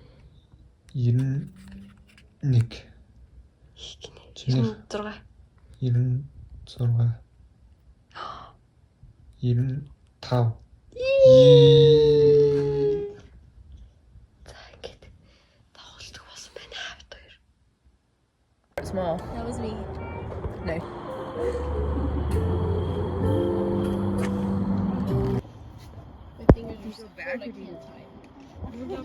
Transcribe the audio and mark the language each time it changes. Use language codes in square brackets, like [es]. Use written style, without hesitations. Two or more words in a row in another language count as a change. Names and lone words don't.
[mn] 91. Их гинэ. 96. 95. За ингээд тоглолтог болсон байна бид хоёр. [en] Small. That was me. No. My fingers are so bad I can't type.